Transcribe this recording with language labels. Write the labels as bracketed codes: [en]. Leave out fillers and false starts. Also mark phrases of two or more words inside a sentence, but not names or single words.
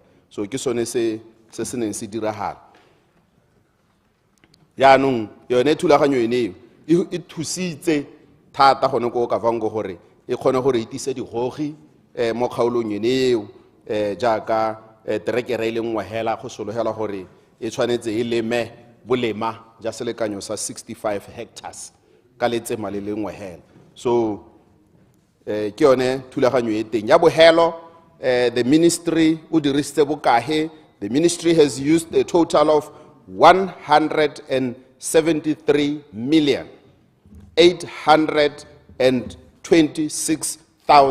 [tn] So ke sone se neng se diragala. Yaanong yone thulaganyo ene e thusitse thata gone ko Kavango gore e kgone gore itise digogi mo kgaolong ene eo jaaka terekere e lengwe hela go sologela gore e tshwanetse e leme bolema ja selekanyo sa 65 hectares ka letsema le lengwe hela. So ke yone thulaganyo e teng ya bohelo. [en] The ministry [tn] o dirisitse bokahe. [en] The ministry has used a total of 173,826,000